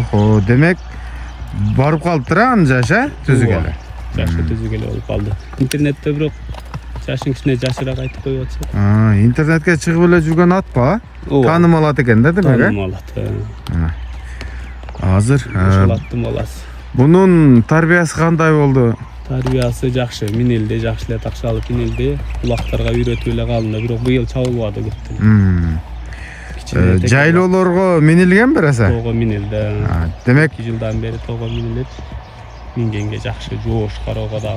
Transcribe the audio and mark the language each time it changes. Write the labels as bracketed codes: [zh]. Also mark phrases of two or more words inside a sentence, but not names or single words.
[ky] Охо, демек барып калыптыр анын жашы, түзүк эле. Жашы түзүк эле болуп калды. Интернетте бирок жашын кичине жашыраак айтып коюп атышат. Интернетке чыгып эле жүргөн ат ба? Ооба. Таанымал ат экен да демек, Таанымал ат. Азыр ошолаттым баласы. [uz] bunun tarbiyasi qanday boldu? [ky] Тарбиясы жакшы, минелди, жакшы эле такшалып минелди. Улактарга үйрөтүп эле калды, бирок быйыл чабылбады көптөн. Жайлоолорго минилген бересе? Тоого минелди. Демек 2 жылдан бери тоого минелет. Мингенге жакшы, жоош кароого дагы.